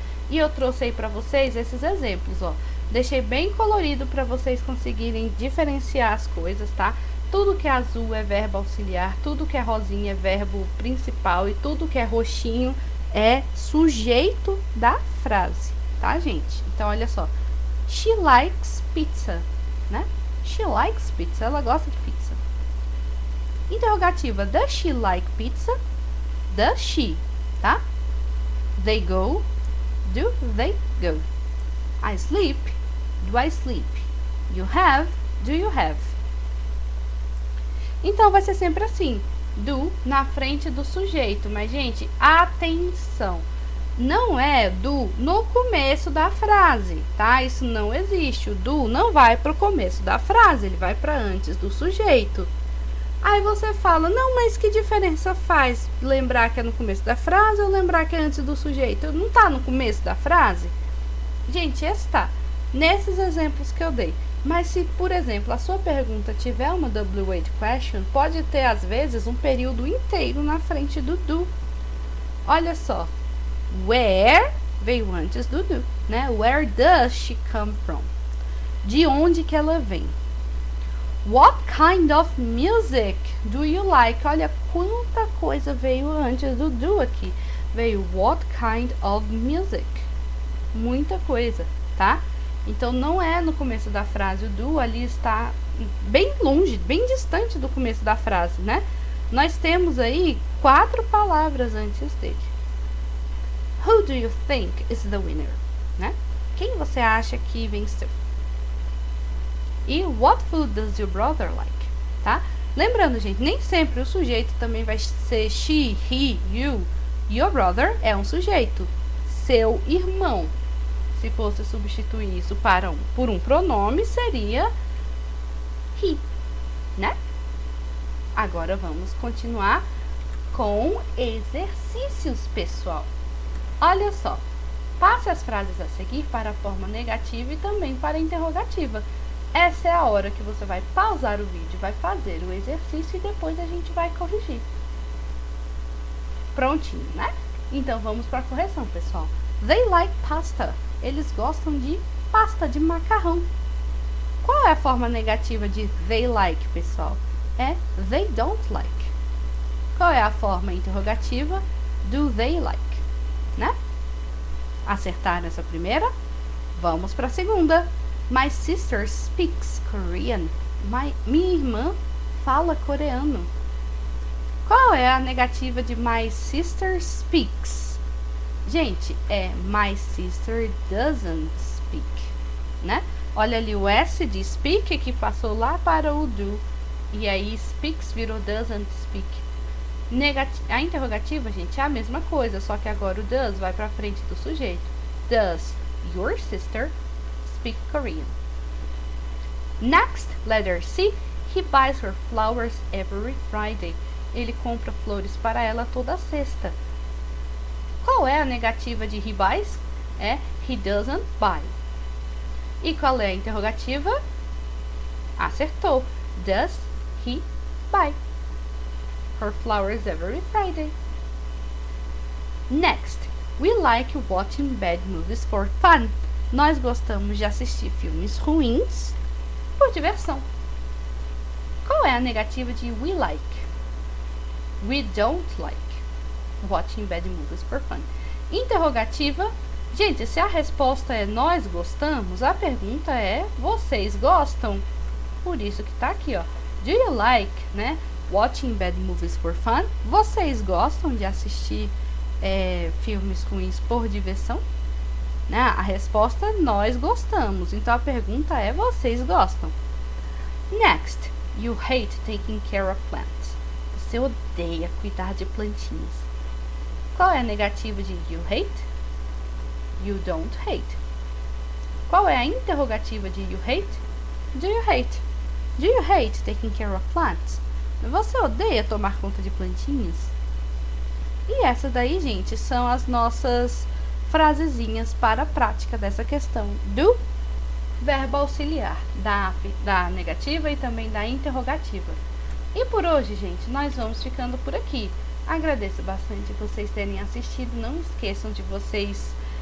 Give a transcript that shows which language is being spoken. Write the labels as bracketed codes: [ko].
[pt] E eu trouxe aí para vocês esses exemplos, ó. Deixei bem colorido para vocês conseguirem diferenciar as coisas, tá? Tudo que é azul é verbo auxiliar, tudo que é rosinha é verbo principal e tudo que é roxinho é sujeito da frase, tá, gente? Então, olha só. [en] She likes pizza, [pt] né? [en] She likes pizza, [pt] ela gosta de pizza. Interrogativa, [en] does she like pizza? Does she, tá? They go, do they go? I sleep, do I sleep? You have, do you have? [pt] Então, vai ser sempre assim, do na frente do sujeito. Mas, gente, atenção, não é do no começo da frase, tá? Isso não existe, o do não vai para o começo da frase, ele vai para antes do sujeito. Aí você fala, não, mas que diferença faz lembrar que é no começo da frase ou lembrar que é antes do sujeito? Não tá no começo da frase? Gente, está nesses exemplos que eu dei. Mas se, por exemplo, a sua pergunta tiver uma W8 question, pode ter, às vezes, um período inteiro na frente do do. Olha só. Where veio antes do do, né? [en] Where does she come from? [pt] De onde que ela vem? [en] What kind of music do you like? [pt] Olha quanta coisa veio antes do do aqui. Veio [en] what kind of music? [pt] Muita coisa, tá? Então, não é no começo da frase, o do ali está bem longe, bem distante do começo da frase, né? Nós temos aí 4 palavras antes dele. [en] Who do you think is the winner? Né? [pt] Quem você acha que venceu? [en] E what food does your brother like? Tá? [pt] Lembrando, gente, nem sempre o sujeito também vai ser she, he, you. [en] Your brother [pt] é um sujeito. Seu irmão. Se fosse substituir isso por um pronome, seria he, né? Agora vamos continuar com exercícios, pessoal. Olha só, passe as frases a seguir para a forma negativa e também para a interrogativa. Essa é a hora que você vai pausar o vídeo, vai fazer o exercício e depois a gente vai corrigir. Prontinho, né? Então vamos para a correção, pessoal. [en] They like pasta. [pt] Eles gostam de pasta, de macarrão. Qual é a forma negativa de they like, pessoal? É [en] they don't like. [pt] Qual é a forma interrogativa? [en] Do they like, [pt] né? Acertaram essa primeira? Vamos para a segunda. [en] My sister speaks Korean. [pt] Minha irmã fala coreano. Qual é a negativa de [en] my sister speaks? [pt] Gente, é [en] my sister doesn't speak, [pt] né? Olha ali o S de speak que passou lá para o do. E aí speaks virou [en] doesn't speak. [pt] A interrogativa, gente, é a mesma coisa, só que agora o does vai para frente do sujeito. [en] Does your sister speak Korean? Next, letter C. He buys her flowers every Friday. [pt] Ele compra flores para ela toda sexta. Qual é a negativa de [en] he buys? [pt] É [en] he doesn't buy. [pt] E qual é a interrogativa? Acertou. [en] Does he buy her flowers every Friday? Next, we like watching bad movies for fun. [pt] Nós gostamos de assistir filmes ruins por diversão. Qual é a negativa de [en] we like? We don't like watching bad movies for fun. [pt] Interrogativa. Gente, se a resposta é nós gostamos, a pergunta é vocês gostam? Por isso que tá aqui, ó. [en] Do you like, né? Watching bad movies for fun? [pt] Vocês gostam de assistir filmes ruins por diversão? Né? A resposta é nós gostamos. Então a pergunta é vocês gostam? [en] Next, you hate taking care of plants. [pt] Você odeia cuidar de plantinhas. Qual é a negativa de [en] you hate? You don't hate. [pt] Qual é a interrogativa de [en] you hate? Do you hate? Do you hate taking care of plants? [pt] Você odeia tomar conta de plantinhas? E essa daí, gente, são as nossas frasezinhas para a prática dessa questão do verbo auxiliar, da negativa e também da interrogativa. E por hoje, gente, nós vamos ficando por aqui. Agradeço bastante vocês terem assistido. Não esqueçam de vocês